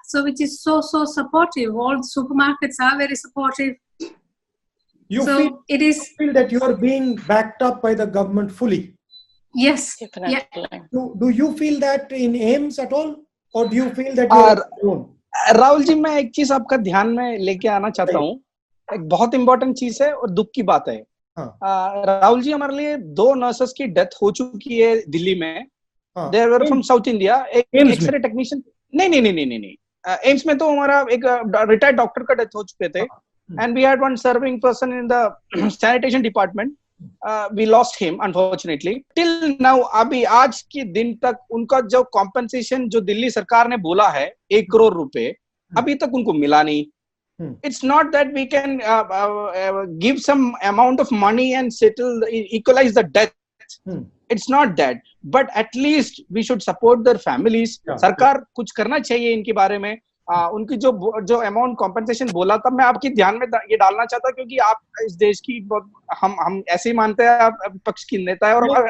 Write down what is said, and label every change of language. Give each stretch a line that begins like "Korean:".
English: So which is so supportive. All the supermarkets are very supportive. You feel that you are being backed up by the government fully? Yes. Definitely. Yeah. Do you feel that in AIIMS at all, or do you feel that you are alone?
Hindi: Rahul ji, मैं एक चीज आपका ध्यान में लेके आना चाहता हूँ. एक बहुत इंपॉर्टेंट चीज है और दुख की बात है. राहुल जी, हमारे लिए 2 नर्सेस की डेथ हो चुकी है दिल्ली में.
English: They were from South India.
Hindi: एक एक्सरे टेक्नीशियन. नहीं. एम्स में तो हमारा एक रिटायर्ड डॉक्टर का डेथ हो चुके थे.
English: And we had one serving person in the sanitation department. We lost him, unfortunately. Till now,
Hindi: अभी आज के दिन तक उनका जो compensation जो दिल्ली सरकार ने बोला है 1 करोड़ रुपए, अभी तक उनको मिला नहीं.
English: It's not that we can give some amount of money and equalize the death. It's not that. But at least we should support their families.
Hindi: सरकार कुछ करना चाहिए इनके बारे में. उनकी जो अमाउंट कॉम्पेंसेशन बोला था, मैं आपके ध्यान में ये डालना चाहता क्योंकि आप इस देश की हम ऐसे ही मानते हैं, आप विपक्ष की नेता है और